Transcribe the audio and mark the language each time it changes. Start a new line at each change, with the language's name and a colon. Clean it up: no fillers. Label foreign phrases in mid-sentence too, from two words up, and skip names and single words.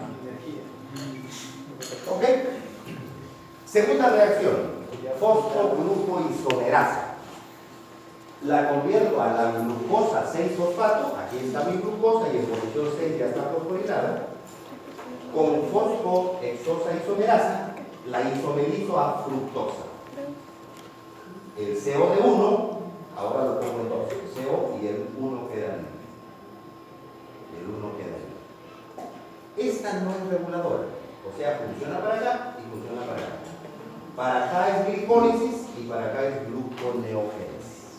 Spanish: ¿Ok? Segunda reacción, fosfoglucoisomerasa. La convierto a la glucosa 6-fosfato, aquí está mi glucosa y en posición 6 ya está fosforilada. con fosfohexosa isomerasa, la isomerizo a fructosa. El CO de 1, ahora lo pongo en 2, el CO y el 1 queda libre. El 1 queda libre. Esta no es reguladora, o sea, funciona para acá y funciona para acá. Para acá es glicólisis y para acá es gluconeogénesis.